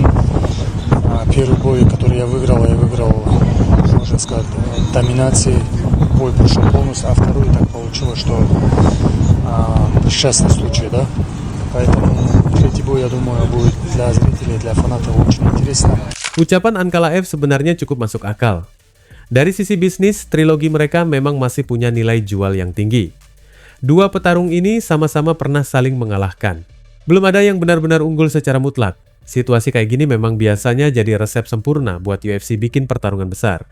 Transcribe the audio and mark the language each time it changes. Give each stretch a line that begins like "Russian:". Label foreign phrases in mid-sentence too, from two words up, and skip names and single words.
Russian: Первый бой, который я выиграл, можно сказать, доминацией. Бой прошел полностью, а второй так получилось, что несчастный случай, да? Поэтому третий бой, я думаю, будет для зрителей, для фанатов очень интересно.
Indonesian: Ucapan Ankalaev sebenarnya cukup masuk akal. Dari sisi bisnis, trilogi mereka memang masih punya nilai jual yang tinggi. Dua petarung ini sama-sama pernah saling mengalahkan. Belum ada yang benar-benar unggul secara mutlak. Situasi kayak gini memang biasanya jadi resep sempurna buat UFC bikin pertarungan besar.